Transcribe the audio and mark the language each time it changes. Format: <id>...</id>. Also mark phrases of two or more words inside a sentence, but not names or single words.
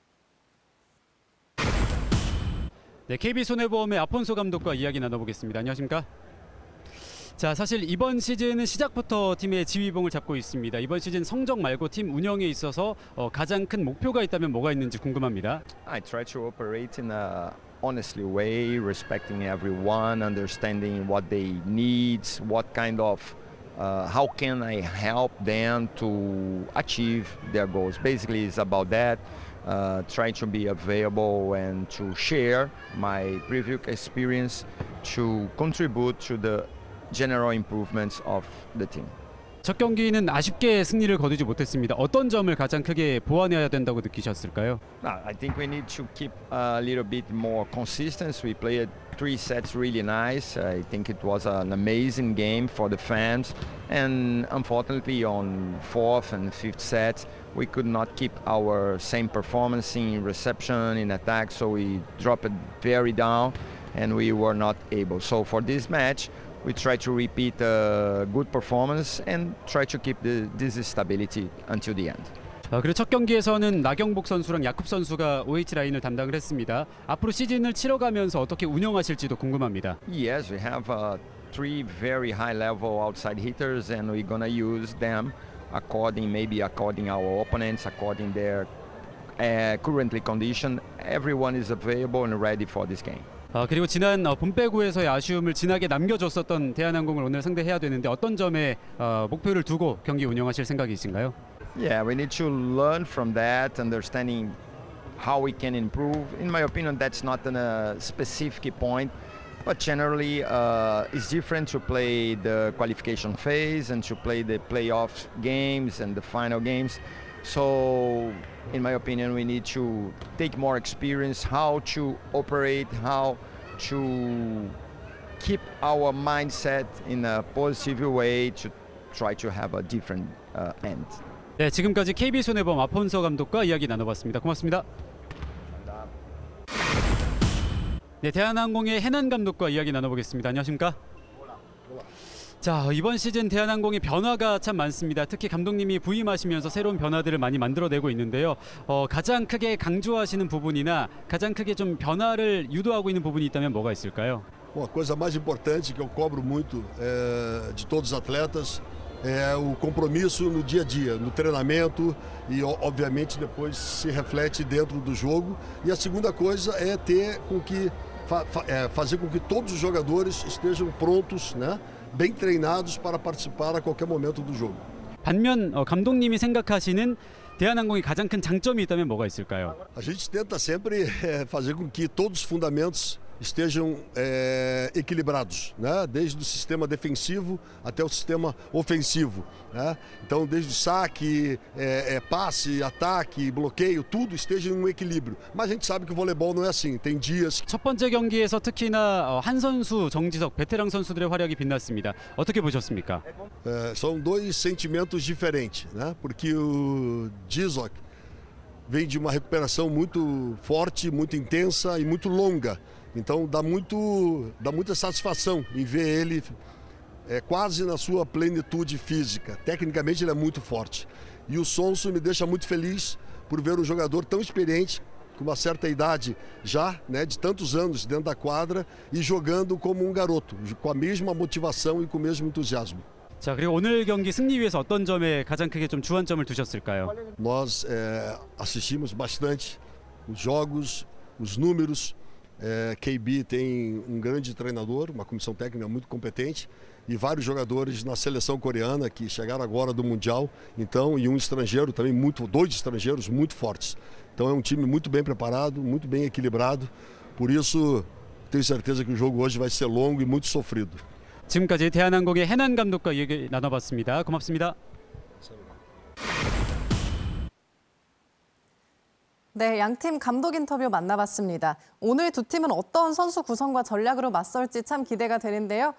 <ko>네, KB손해보험의 아폰소 감독과 이야기 나눠보겠습니다. 안녕하십니까? 자, 사실 이번 시즌은 시작부터 팀의 지휘봉을 잡고 있습니다. 이번 시즌 성적 말고 팀 운영에 있어서 가장 큰 목표가 있다면 뭐가 있는지 궁금합니다.</ko> <en>I try to operate in a honestly way, respecting everyone, understanding what they need, what kind of, how can I help them to achieve their goals. Basically, it's about that. Try to be available and to share my previous experience to contribute to the general improvements of the team.</en> <ko>첫 경기는 아쉽게 승리를 거두지 못했습니다. 어떤 점을 가장 크게 보완해야 된다고 느끼셨을까요?</ko> <en>I think we need to keep a little bit more consistency. We played 3 sets really nice. I think it was an amazing game for the fans. And unfortunately on 4th and 5th sets, we could not keep our same performance in reception, in attack. So we dropped it very down and we were not able. So for this match, we try to repeat a good performance and try to keep this stability until the end.</en> <ko>그리고 첫 경기에서는 나경복 선수랑 야쿱 선수가 OH 라인을 담당을 했습니다. 앞으로 시즌을 치러가면서 어떻게 운영하실지도 궁금합니다.</ko> <en>Yes, we have 3 very high level outside hitters and we're gonna use them according our opponents, according their currently condition. Everyone is available and ready for this game.</en> <ko>그리고 지난 봄배구에서의 아쉬움을 진하게 남겨줬었던 대한항공을 오늘 상대해야 되는데 어떤 점에 목표를 두고 경기 운영하실 생각이신가요?</ko> <en>Yeah, we need to learn from that, understanding how we can improve. In my opinion, that's not a specific point, but generally it's different to play the qualification phase and to play the playoff games and the final games. So, in my opinion, we need to take more experience, how to operate, how to keep our mindset in a positive way to try to have a different end.</en> <ko>네, 지금까지 KB손해보험 아폰소 감독과 이야기 나눠봤습니다. 고맙습니다. 네, 대한항공의 해난 감독과 이야기 나눠보겠습니다. 안녕하십니까? 자, 이번 시즌 대한항공의 변화가 참 많습니다. 특히 감독님이 부임하시면서 새로운 변화들을 많이 만들어내고 있는데요. 가장 크게 강조하시는 부분이나 가장 크게 좀 변화를 유도하고 있는 부분이 있다면 뭐가 있을까요?</ko> <pt>Bom, a coisa mais importante que eu cobro muito de todos os atletas é o compromisso no dia a dia, no treinamento e, obviamente, depois se reflete dentro do jogo. E a segunda coisa é ter com que fazer com que todos os jogadores estejam prontos, né, bem treinados para participar a qualquer momento do jogo.</pt> <ko>반면 감독님이 생각하시는 대한항공의 가장 큰 장점이 있다면 뭐가 있을까요?</ko> <pt>A gente tenta sempre fazer com que todos os fundamentos estejam equilibrados, né? Desde o sistema defensivo até o sistema ofensivo, né? Então, desde o saque, passe, ataque, bloqueio, tudo esteja em um equilíbrio. Mas a gente sabe que o voleibol não é assim. Tem dias.</pt> <ko>첫 번째 경기에서 특히나 한 선수 정지석 베테랑 선수들의 활약이 빛났습니다. 어떻게 보셨습니까?</ko> <pt>São dois sentimentos diferentes, né? Porque o Dzok vem de uma recuperação muito forte, muito intensa e muito longa. Então dá muita satisfação em ver ele quase na sua plenitude física. Tecnicamente ele é muito forte. E o Sonso me deixa muito feliz por ver um jogador tão experiente, com uma certa idade já, né, de tantos anos dentro da quadra e jogando como um garoto, com a mesma motivação e com o mesmo entusiasmo.</pt> <ko>자, 그리고 오늘 경기 승리 위해서 어떤 점에 가장 크게 좀 주안점을 두셨을까요?</ko> <pt>Nós assistimos bastante os jogos, os números. KB tem um grande treinador, uma comissão técnica muito competente e vários jogadores na seleção coreana que chegaram agora do Mundial, então, e um estrangeiro também dois estrangeiros muito fortes. Então é um time muito bem preparado, muito bem equilibrado. Por isso, tenho certeza que o jogo hoje vai ser longo e muito sofrido.</pt> <ko>지금까지 대한항공의 해난 감독과 얘기 나눠봤습니다. 고맙습니다. 네, 양팀 감독 인터뷰 만나봤습니다. 오늘 두 팀은 어떤 선수 구성과 전략으로 맞설지 참 기대가 되는데요.</ko>